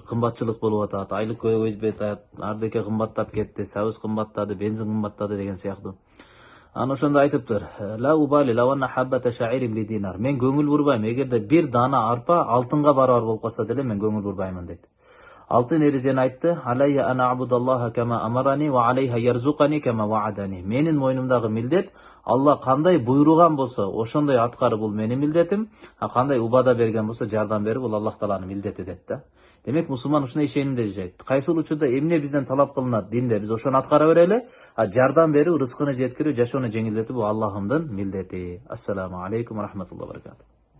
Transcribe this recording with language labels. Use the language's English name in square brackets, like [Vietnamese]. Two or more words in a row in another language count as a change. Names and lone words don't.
[Kyrgyz] Кымбатчылык болуп атат, айлык көбөйбөйт атат, ардеке кымбаттап кетти, сабыз кымбаттады, бензин кымбаттады деген сыяктуу. Аны ошондо айтыптыр. [Arabic] لا أبالي لو أن حبة شعير بدينار. [Kyrgyz] Мен көңүл бурбайм. Эгерде бир дана арпа алтынга барабар болуп калса деле мен көңүл бурбаймын дейт. Алтын эрежени айтты. [Arabic] علي أنا أعبد الله كما أمرني وعليه يرزقني كما وعدني. [Kyrgyz] Менин мойнумдагы милдет Алла кандай буйруган болсо, ошондой аткарып бул менин милдетим. Кандай убада берген болсо, жардам берип бул Аллах тааланын милдети дейт да. Демек мусулман ушуна ишенимде жашайт. Кайсыл учурда эмне бизден талап кылынат динде, биз ошону аткара берели. Жардам берүү, рызкыны жеткирүү, жашоону жеңилдетүү бул Аллахымдын милдети. [Arabic] السلام عليكم ورحمة الله وبركاته.